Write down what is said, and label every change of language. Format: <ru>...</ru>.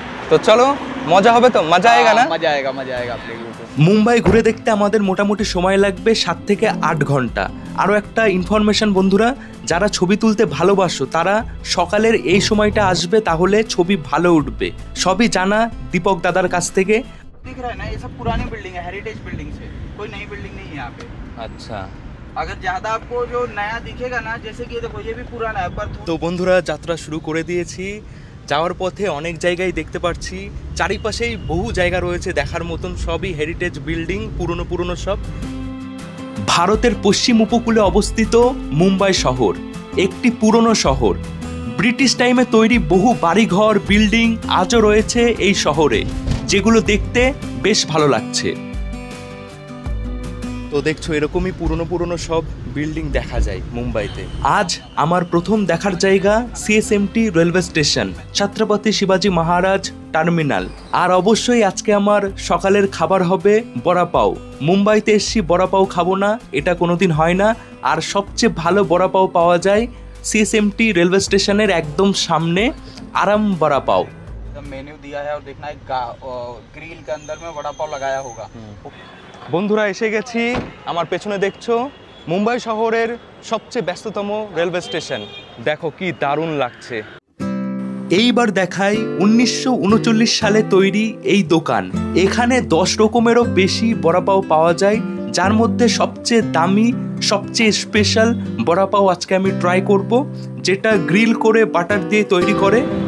<bn>তো চলো, মজা হবে তো?</bn> <hi>মজা আয়েগা না? मजा आएगा आप लोगों को।</hi> <bn>মুম্বাই ঘুরে দেখতে আমাদের মোটামুটি সময় লাগবে 7 থেকে 8 ঘন্টা। আরও একটা ইনফরমেশন বন্ধুরা, যারা ছবি তুলতে ভালোবাসো তারা সকালের এই সময়টা আসবে, তাহলে ছবি ভালো উঠবে। সবই জানা দীপক দাদার কাছ থেকে।</bn> <hi>दिख रहा है ना, ये सब पुरानी बिल्डिंग है, हेरिटेज बिल्डिंग से, कोई नई बिल्डिंग नहीं है यहाँ पे।</hi> <bn>আচ্ছা,</bn> <hi>अगर ज्यादा आपको जो नया दिखेगा ना, जैसे कि ये देखो ये भी पुराना है पर</hi> <bn>তো বন্ধুরা যাত্রা শুরু করে দিয়েছি। যাওয়ার পথে অনেক জায়গায় দেখতে পাচ্ছি, চারিপাশেই বহু জায়গা রয়েছে দেখার মতন, সবই হেরিটেজ বিল্ডিং, পুরনো পুরনো সব। ভারতের পশ্চিম উপকূলে অবস্থিত মুম্বাই শহর একটি পুরনো শহর। ব্রিটিশ টাইমে তৈরি বহু বাড়িঘর, বিল্ডিং আজও রয়েছে এই শহরে, যেগুলো দেখতে বেশ ভালো লাগছে। তো দেখছো এরকমই পুরনো পুরনো সব বিল্ডিং দেখা যায় মুম্বাইতে। আজ আমার প্রথম দেখার জায়গা সিএসএমটি রেলওয়ে স্টেশন, ছত্রপতি শিবাজি মহারাজ টার্মিনাল। আর অবশ্যই আজকে আমার সকালের খাবার হবে বড়া পাও। মুম্বাইতে এসছি, বড়া পাও খাবো না এটা কোনোদিন হয় না। আর সবচেয়ে ভালো বড়া পাও পাওয়া যায় সিএসএমটি রেলওয়ে স্টেশনের একদম সামনে, আরাম বড়া পাও।</bn> <hi>मेन्यू दिया है और देखना है ग्रिल के अंदर में वड़ा पाव लगाया होगा।</hi> <bn>বন্ধুরা এসে গেছি, আমার পেছনে দেখছো মুম্বাই শহরের সবচেয়ে ব্যস্ততম রেলওয়ে স্টেশন। দেখো কি দারুণ লাগছে। এইবার দেখাই 1939 সালে তৈরি এই দোকান। এখানে 10 রকমেরও বেশি বড়া পাও পাওয়া যায়, যার মধ্যে সবচেয়ে দামি, সবচেয়ে স্পেশাল বড়া পাও আজকে আমি ট্রাই করব, যেটা গ্রিল করে বাটার দিয়ে তৈরি করে।</bn>